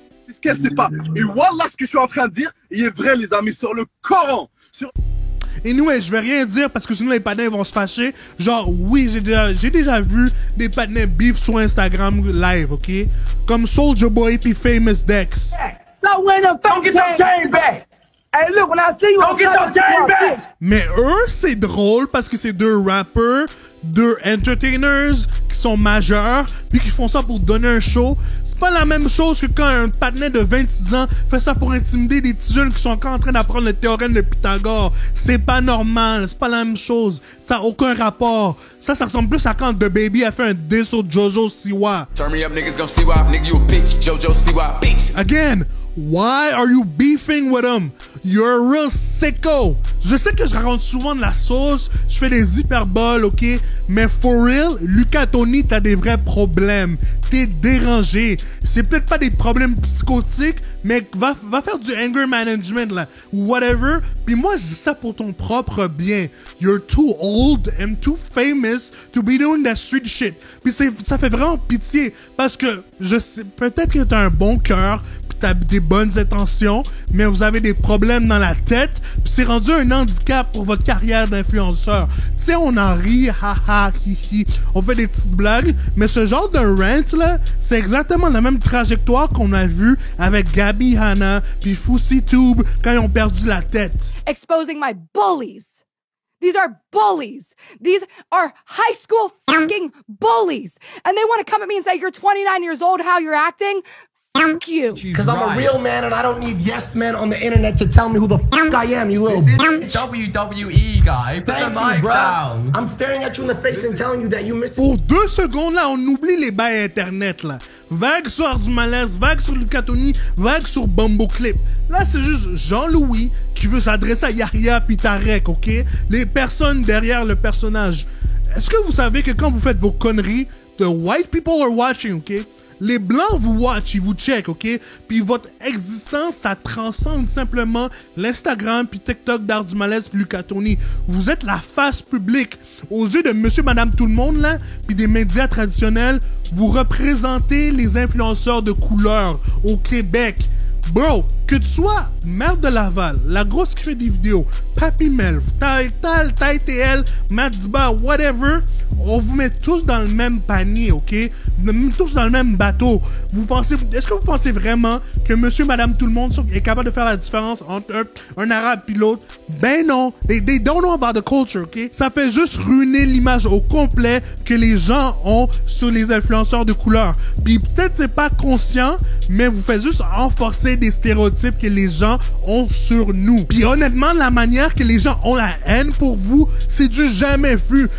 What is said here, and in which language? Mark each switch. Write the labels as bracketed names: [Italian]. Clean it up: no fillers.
[French] C'est ce qu'elle sait pas. Et voilà ce que je suis en train de dire. Il est vrai, les amis, sur le Coran. Et nous, je vais rien dire parce que sinon les panneaux vont se fâcher. Genre, oui, j'ai déjà vu des panneaux beef sur Instagram live, ok? Comme Soulja Boy puis Famous Dex. [English] Don't get those chains back! Hey, look, when I see you, don't get those chains back! [French] Mais eux, c'est drôle parce que c'est deux rappers, deux entertainers qui sont majeurs, puis qui font ça pour donner un show. C'est pas la même chose que quand un patinet de 26 ans fait ça pour intimider des petits jeunes qui sont encore en train d'apprendre le théorème de Pythagore. C'est pas normal, c'est pas la même chose. Ça a aucun rapport. Ça ressemble plus à quand DaBaby a fait un diss au Jojo Siwa. [English] Turn me up, niggas gon' see why, nigga, you a bitch. Jojo Siwa, bitch. Again, why are you beefing with him? You're a real sicko. [French] Je sais que je raconte souvent de la sauce, je fais des hyperboles, ok? Mais for real, Luca Toni, t'as des vrais problèmes. T'es dérangé. C'est peut-être pas des problèmes psychotiques, mais va faire du anger management, là. Whatever. Puis moi, je dis ça pour ton propre bien. [English] You're too old and too famous to be doing that street shit. [French] Puis ça fait vraiment pitié. Parce que je sais, peut-être que t'as un bon cœur, t'as des bonnes intentions, mais vous avez des problèmes dans la tête, puis c'est rendu un handicap pour votre carrière d'influenceur. Tu sais, on en rit, haha, hihi, on fait des petites blagues, mais ce genre de rant, là, c'est exactement la même trajectoire qu'on a vu avec Gabi Hanna, puis FouseyTube, quand ils ont perdu la tête. [English] Exposing my bullies. These are bullies. These are high school fucking bullies. And they want to come at me and say, you're 29 years old, how you're acting? Fuck you. Because I'm a real man and I don't need yes men on the internet to tell me who the fuck I am, you little bitch. WWE guy. Put the mic down. I'm staring at you in the face and telling you that you missed. [French] Pour 2 secondes, là, on oublie les bails internet, là. Vague sur Art du Malaise, vague sur Luca Toni, vague sur Bumbo Clip. Là, c'est juste Jean-Louis qui veut s'adresser à Yahya puis Tarek, ok? Les personnes derrière le personnage. Est-ce que vous savez que quand vous faites vos conneries, the white people are watching, ok? Les blancs vous watch, ils vous check, ok? Puis votre existence, ça transcende simplement l'Instagram puis TikTok d'Art du Malaise puis Luca Toni. Vous êtes la face publique. Aux yeux de monsieur, madame, tout le monde, là, puis des médias traditionnels, vous représentez les influenceurs de couleur au Québec. Bro, que tu sois Mère de Laval, la grosse qui fait des vidéos, Papy Melf, TaïTL, Madiba, whatever, on vous met tous dans le même panier, ok? Vous met tous dans le même bateau. Est-ce que vous pensez vraiment que monsieur, madame, tout le monde est capable de faire la différence entre un arabe et l'autre? [English] Ben non, they don't know about the culture, ok? [French] Ça fait juste ruiner l'image au complet que les gens ont sur les influenceurs de couleur. Puis peut-être c'est pas conscient, mais vous faites juste renforcer des stéréotypes que les gens ont sur nous. Puis honnêtement, la manière que les gens ont la haine pour vous, c'est du jamais vu.